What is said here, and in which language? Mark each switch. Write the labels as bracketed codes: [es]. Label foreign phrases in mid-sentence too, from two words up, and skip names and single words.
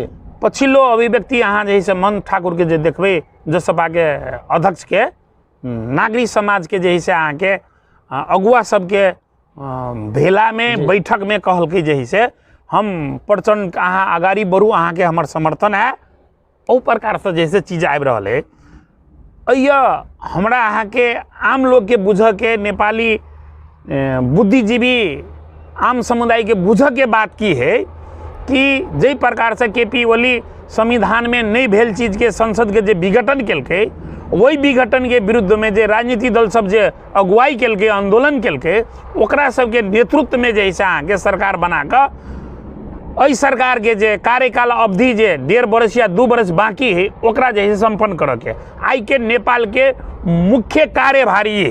[mai] पछिल्लो अभिव्यक्ति अहाँ जे है मन ठाकुर के जे देखबे जसपा के अध्यक्ष के नागरिक समाज के जे है से अहाँ के अगुआ सबके भेला में बैठक में कहलकै जे है से हम प्रचंड अहाँ अगाड़ी बढ़ू, अहाँ के हमर समर्थन है, ओ प्रकार से जैसे चीज आबि रहल है। हमरा अहाँ के आम लोग के बुझ के नेपाली बुद्धिजीवी आम समुदाय के बुझ के बात की है कि जै प्रकार से केपी ओली संविधान में नहीं भेल चीज के संसद के जे विघटन केलकै, वही विघटन के विरुद्ध में जे राजनीतिक दल सब जे अगुवाई केलकै, आंदोलन केलकै, ओकरा सबके नेतृत्व में जैसे अहाँ के सरकार बना कऽ एहि सरकार के जे कार्यकाल अवधि जे 1.5 वर्ष या 2 वर्ष बाकी है ओकरा जे है संपन्न करऽ के आई के नेपाल के मुख्य कार्यभारी है।